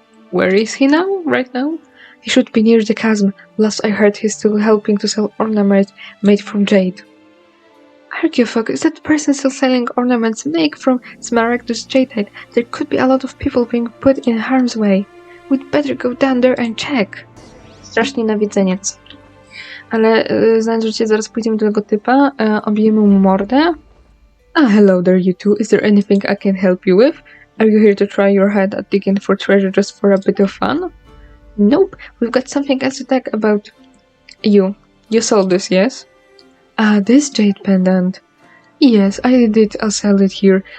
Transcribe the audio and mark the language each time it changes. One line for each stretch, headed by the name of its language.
English: Where is he now, right now? He should be near the chasm. Last I heard he's still helping to sell ornaments made from jade. Argyfog, is that person still selling ornaments made from smaragdus jadeite? There could be a lot of people being put in harm's way. We'd better go down there and check.
Polish: Strasznie nawiedzeniec. Ale znając życie, zaraz pójdziemy do tego typa, obijemy mu mordę.
English: Hello there you two. Is there anything I can help you with? Are you here to try your hand at digging for treasure just for a bit of fun? Nope, we've got something else to talk about. You sold this, yes? This jade pendant. Yes, I did. I'll sell it here.